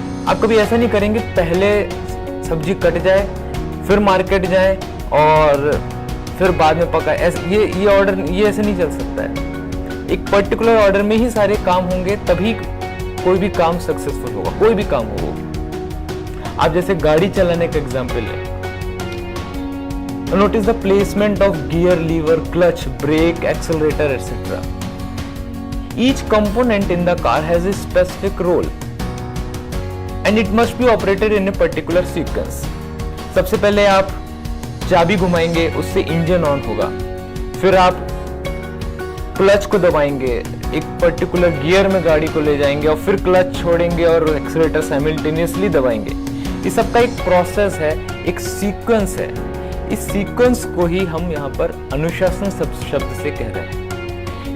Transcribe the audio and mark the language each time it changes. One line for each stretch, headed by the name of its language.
Hindi: आप कभी ऐसा नहीं करेंगे पहले सब्जी कट जाए फिर मार्केट जाए और फिर बाद में पकाए। ये ऑर्डर ये ऐसे नहीं चल सकता है। एक पर्टिकुलर ऑर्डर में ही सारे काम होंगे, तभी कोई भी काम सक्सेसफुल होगा, कोई भी काम हो। आप जैसे गाड़ी चलाने का एग्जाम्पल है,
English: notice the placement of gear, lever, clutch, brake, accelerator, etc. Each component in the car has a specific role and it must be operated in a particular sequence.
Hindi: सबसे पहले आप चाबी घुमाएंगे, उससे इंजन ऑन होगा, फिर आप क्लच को दबाएंगे, एक पर्टिकुलर गियर में गाड़ी को ले जाएंगे और फिर क्लच छोड़ेंगे और एक्सीलरेटर साइमल्टेनियसली दबाएंगे। ये सब का एक प्रोसेस है, एक सीक्वेंस है। इस सीक्वेंस को ही हम यहाँ पर अनुशासन शब्द से कह रहे हैं।